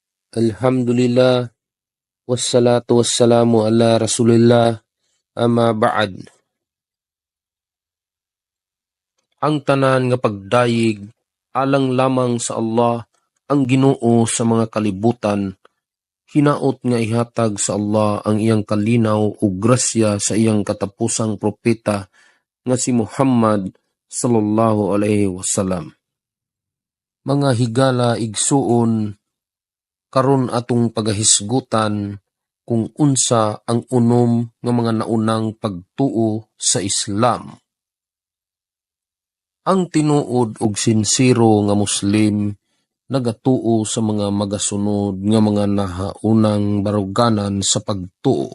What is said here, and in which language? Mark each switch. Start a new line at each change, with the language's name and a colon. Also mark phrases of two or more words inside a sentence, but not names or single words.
Arabic: الحمد لله، والصلاة والسلام على رسول الله، أما بعد.
Cebuano: Ang tanan nga pagdayeg, alang lamang sa Allah, ang Ginoo sa mga kalibutan, hinaot nga ihatag sa Allah ang iyang kalinaw ug grasya sa iyang katapusang propeta nga si Muhammad
Arabic: صلى الله عليه وسلم.
Cebuano: Mga higala igsuon, karon atong pagahisgutan kung unsa ang unom nga mga naunang pagtuo sa Islam. Ang tinuod og sinsiro nga Muslim nagatuo sa mga magasunod nga mga nahaunang baruganan sa pagtuo.